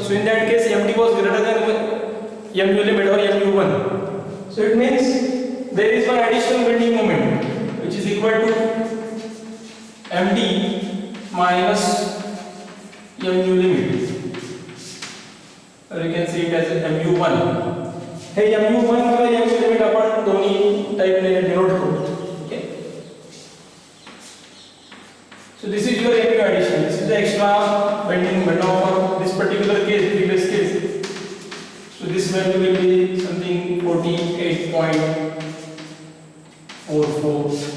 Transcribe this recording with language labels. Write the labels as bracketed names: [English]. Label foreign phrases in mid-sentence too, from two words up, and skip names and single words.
[English] So in that case MD was greater than mu limit or mu1. So it means there is one additional bending moment which is equal to MD minus mu limit. Or you can see it as mu1. [Marathi] Hey, mu1 किंवा [English] mu limit [Marathi] आपण दोन्ही [English] typeने denote [Marathi] करू. [English] So this is your mu addition. This is the extra bending moment. Now for this particular case, previous case, so this value will be something 48.44.